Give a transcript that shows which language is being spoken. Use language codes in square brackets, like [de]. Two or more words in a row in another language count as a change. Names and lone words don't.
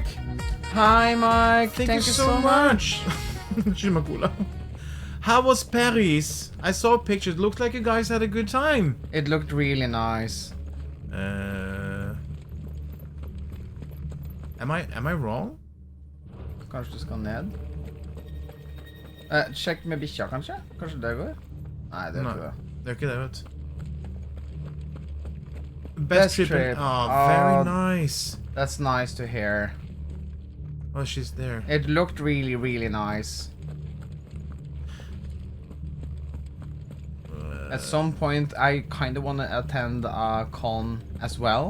[en] Hi, Mike. Thank you so much. Shimakula. How was Paris? I saw pictures. Looked like you guys had a good time. It looked really nice. Am I wrong? [no] Kanskje du skal ned? Sjekk med bikkja, kanskje? Kanskje det går? Nei, det tror jeg. Det er ikke det, vet du. [en] Best trip. Oh, very nice. That's nice to hear. Oh, she's there. It looked really, really nice. At some point, I kind of want to attend a con as well.